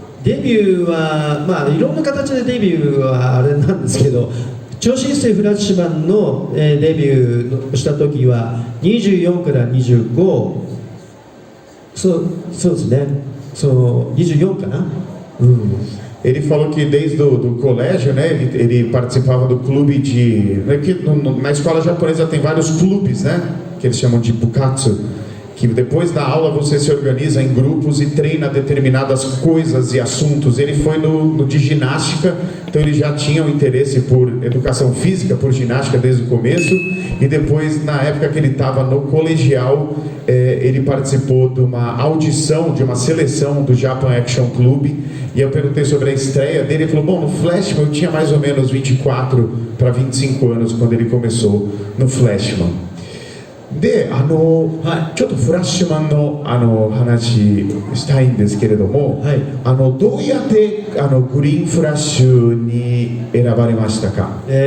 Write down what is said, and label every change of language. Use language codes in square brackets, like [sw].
[ja] デビューは、いろんな形でデビューはあれなんですけど、超新星フラッシュマンの、デビューした時は24から25、そうですね、24かな。 [pt] Ele falou que desde o colégio, né, ele participava do clube de... Na escola japonesa tem vários clubes, né, que eles chamam de bukatsu, que depois da aula você se organiza em grupos e treina determinadas coisas e assuntos. Ele foi no de ginástica, então ele já tinha um interesse por educação física, por ginástica desde o começo, e depois, na época que ele estava no colegial, ele participou de uma audição, de uma seleção do Japan Action Club, e eu perguntei sobre a estreia dele. Ele falou, bom, no Flashman eu tinha mais ou menos 24 para 25 anos quando ele começou no Flashman. [ja] で、ちょっとフラッシュマンの話したいんですけれども、どうやってグリーンフラッシュに選ばれましたか？